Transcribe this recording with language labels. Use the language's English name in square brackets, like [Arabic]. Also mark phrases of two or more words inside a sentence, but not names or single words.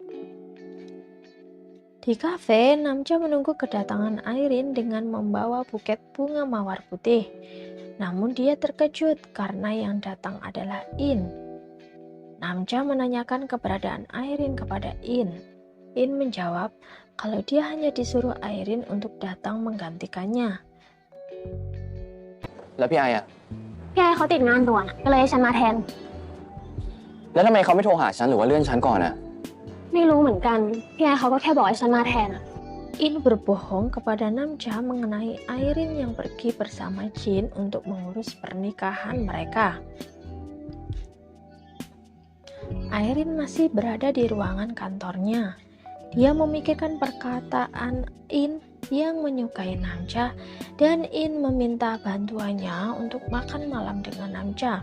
[Indonesian] Di kafe, Namcha menunggu kedatangan Airin dengan membawa buket bunga mawar putih. Namun dia terkejut karena yang datang adalah In. Namcha menanyakan keberadaan Airin kepada In. In menjawab kalau dia hanya disuruh Airin untuk datang menggantikannya. [Thai] แล้วพี่ไออะ พี่ไอเขาติดงานด่วนก็เลยให้ฉันมาแทน แล้วทำไมเขาไม่โทรหาฉันหรือว่าเลื่อนฉันก่อนอะ ไม่รู้เหมือนกันพี่ไอเขาก็แค่บอกให้ฉันมาแทนอะ [Indonesian] In berbohong kepada Namcha mengenai Airin yang pergi bersama Jin untuk mengurus pernikahan mereka. Airin masih berada di ruangan kantornya. Dia memikirkan perkataan In yang menyukai Namcha dan In meminta bantuannya untuk makan malam dengan Namcha.